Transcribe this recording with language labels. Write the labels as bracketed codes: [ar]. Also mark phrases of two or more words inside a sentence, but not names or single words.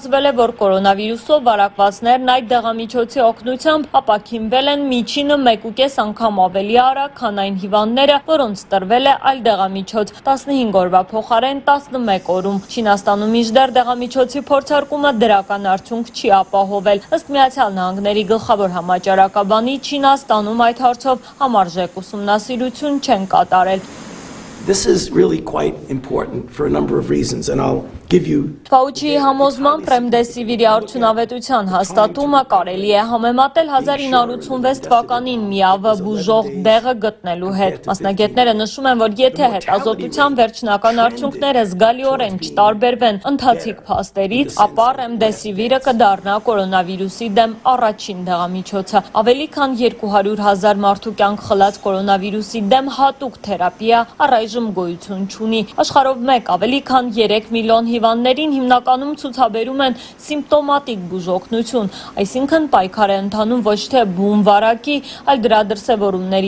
[hy] է, որ կորոնավիրուսով վարակվածներն այդ դեղամիջոցի օգնությամբ ապաքինվել են միջինը 1.5 անգամ ավելի արագ, քան այն հիվանդները, որոնց տրվել է այլ դեղամիջոց 15 օրվա փոխարեն 11 օրում։ Չինաստանում մինչդեռ դեղամիջոցի փորձարկումը դրական արդյունք չի ապահովել։ Ըստ Միացյալ Նահանգների գլխավոր համաճարակաբանի, Չինաստանում այդ հարցով համարժեք ուսումնասիրություն չեն կատարել։ [en] This is really quite important for a number of reasons, and I'll give you. [hy] Fauci համոզմամբ ռեմդեսիվիրի արդյունավետության հաստատումը կարելի է համեմատել 1986 թվականին միավը բուժող դեղը գտնելու հետ։ Մասնագետները նշում են, որ եթե հետազոտության վերջնական արդյունքները զգալիորեն չտարբերվեն ընթացիկ փաստերից, ապա ռեմդեսիվիրը կդառնա կորոնավիրուսի դեմ առաջին դեղամիջոցը։ Ավելի քան 200,000 մարդու կյանք խլած կորոնավիրուսի դեմ հատուկ թերապիա առայժմ գոյություն չունի։ Աշխարհով մեկ ավելի քան 3 միլիոն հիվանդներին հիմնականում ցուցաբերում են սիմպտոմատիկ բուժօգնություն, այսինքն պայքար է ընթանում ոչ թե բուն վարակի, այլ դրա դրսևորումների